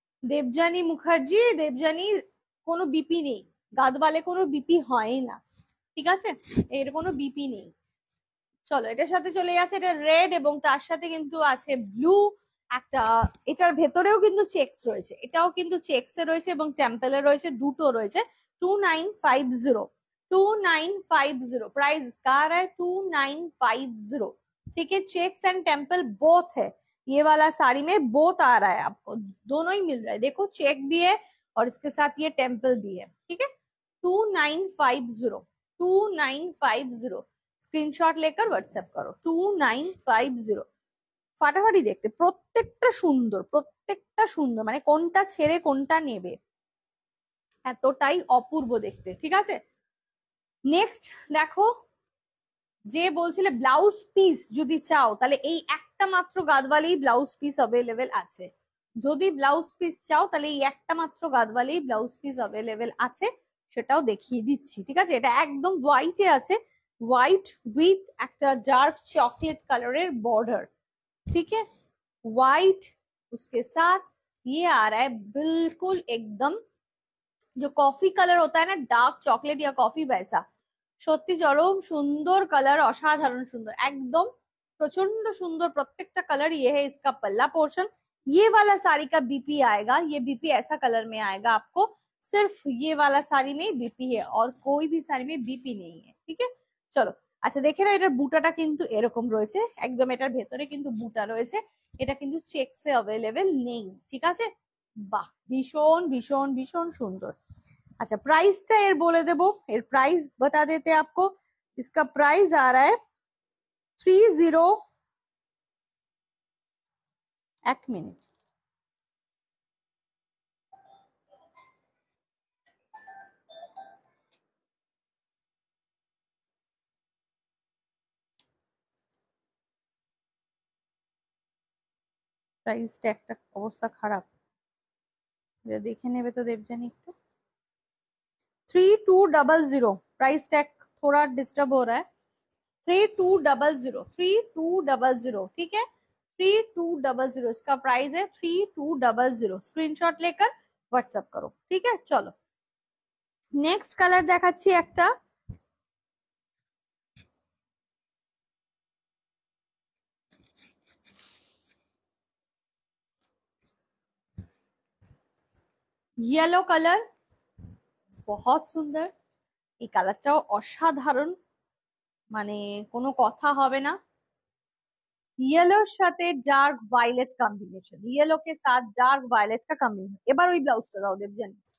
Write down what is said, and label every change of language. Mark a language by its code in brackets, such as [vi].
[bn] দেবযানী মুখার্জি, দেবযানীর কোনো বিপি নেই, গাদওয়ালে কোনো বিপি হয় না, ঠিক আছে, এর কোনো বিপি নেই। চলো এটার সাথে চলে যাচ্ছে, এটা রেড এবং তার সাথে কিন্তু আছে ব্লু একটা, এটার ভেতরেও কিন্তু চেকস রয়েছে, এটাও কিন্তু চেকস এ রয়েছে এবং টেম্পেলে রয়েছে, দুটো রয়েছে। [hi] 2950, 2950, प्राइस इसका आ रहा है 2950, ठीक है। चेक्स एंड टेम्पल बोथ है, ये वाला साड़ी में बोथ आ रहा है आपको, दोनों ही मिल रहा है, देखो चेक भी है और इसके साथ ये टेम्पल भी है, ठीक है। [bn] 2950, 2950, স্ক্রিনশট লেকার হোয়াটসঅ্যাপ করো, 2950, ফাটাফাটি দেখতে, প্রত্যেকটা সুন্দর, প্রত্যেকটা সুন্দর, মানে কোনটা ছেড়ে কোনটা নেবে, এতটাই অপূর্ব দেখতে, ঠিক আছে। নেক্সট দেখো, যে বলছিলে ব্লাউজ পিস যদি চাও, তাহলে এই একটা মাত্র গাদওয়ালেই ব্লাউজ পিস অ্যাভেলেবেল আছে, যদি ব্লাউজ পিস চাও তাহলে এই একটা মাত্র গাদওয়ালেই ব্লাউজ পিস অ্যাভেলেবেল আছে, সেটাও দেখিয়ে দিচ্ছি। ঠিক আছে, এটা একদম হোয়াইটে আছে, হোয়াইट विथ একটা डार्क चॉकलेट कलर बॉर्डर। [hi] ठीक है, व्हाइट उसके साथ ये आ रहा है बिल्कुल एकदम जो कॉफी कलर होता है ना, डार्क चॉकलेट या कॉफी वैसा। [bn] সত্যি চরম সুন্দর কালার, অসাধারণ সুন্দর, একদম प्रचंड सुंदर प्रत्येक कलर। [hi] ये है इसका पल्ला पोर्शन। ये वाला साड़ी का बीपी आएगा, ये बीपी ऐसा कलर में आएगा आपको। सिर्फ ये वाला साड़ी में बीपी है और कोई भी साड़ी में बीपी नहीं है। ठीक है, চলো। [bn] আচ্ছা দেখে না, এটার বুটাটা কিন্তু এরকম রয়েছে, একদম এটার ভেতরে কিন্তু বুটা রয়েছে, এটা কিন্তু চেকসে अवेलेबल নেই। ঠিক আছে, বাহ, ভীষণ ভীষণ ভীষণ সুন্দর। [hi] अच्छा [bn] प्राइसটা এর বলে দেবো, [hi] এর प्राइस बता देते आपको। इसका प्राइस आ रहा है 30। एक मिनट, [bn] प्राइसটা একটা অবস্থা খারাপ, এটা দেখে নেবে তো দেবজানি একটু। [hi] 3200, प्राइस टैग थोड़ा डिस्टर्ब हो रहा है। 3200, 3200, ठीक है, 3200 इसका प्राइस है। 3200 स्क्रीनशॉट लेकर व्हाट्सएप करो। ठीक है, चलो नेक्स्ट [bn] কালার দেখাচ্ছি একটা। [hi] येलो कलर, बहुत [bn] সুন্দর, এই কালারটাও অসাধারণ, মানে কোনো কথা হবে না। येलोর সাথে ডার্ক ভায়োলেট কম্বিনেশন, [hi] येलो के साथ डार्क वायलेट का कॉम्बिनेशन। [bn] এবার ওই ব্লাউজটা দাও দেবজানি।